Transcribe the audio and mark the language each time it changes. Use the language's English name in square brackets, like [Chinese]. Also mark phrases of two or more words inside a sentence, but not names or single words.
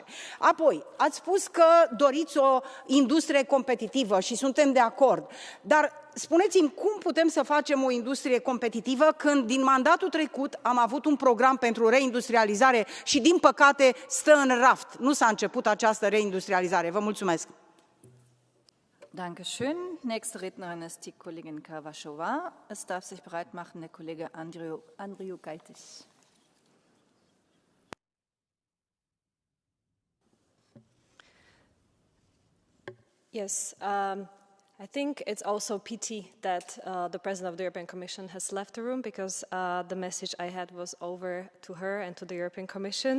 [Romanian] Apoi, ați spus că doriți o industrie competitivă și suntem de acord, dar spuneți-mi cum putem să facem o industrie competitivă când din mandatul trecut am avut un program pentru reindustrializare și, din păcate, stă în raft. Nu s-a început această reindustrializare. Vă mulțumesc. [German] Dankeschön. Nächste Rednerin ist die Kollegin Kavashova. Es darf sich bereit machen der Kollege Andriukaitis. [English] Yes, I think it's also pity that the President of the European Commission has left the room, because the message I had was over to her and to the European Commission.